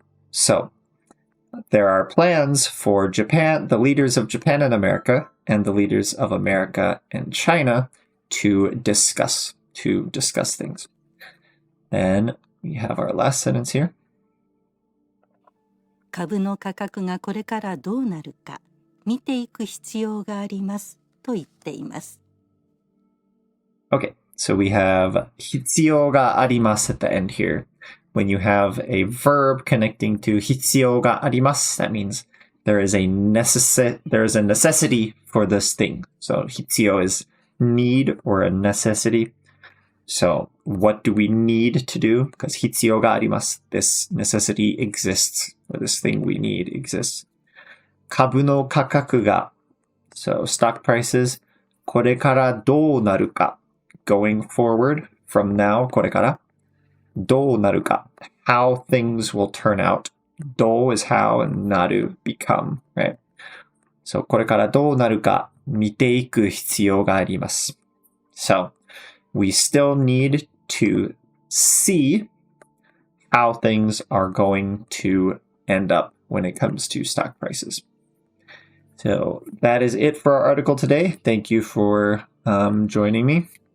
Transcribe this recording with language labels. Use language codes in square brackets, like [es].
[en] So there are plans for Japan, the leaders of Japan and America, and the leaders of America and China to discuss things. Then we have our last sentence here. [ja] 株の価格がこれからどうなるか見ていく必要がありますと言っています。 [en] Okay, so we have [ja] 必要があります [en] at the end here. When you have a verb connecting to [ja] 必要があります, [en] that means there is a necessity for this thing. So 必要 is need or a necessity. So what do we need to do? Because [ja] 必要があります. [en] This necessity exists, or this thing we need exists. [ja] 株の価格が [en] So stock prices [ja] これからどうなるか [en] Going forward from now これからどうなるか How things will turn out. どう is how and なる become, right? [ja] So これからどうなるか見ていく必要があります。 [en] So we still need to see how things are going to end up when it comes to stock prices. So that is it for our article today. Thank you for joining me.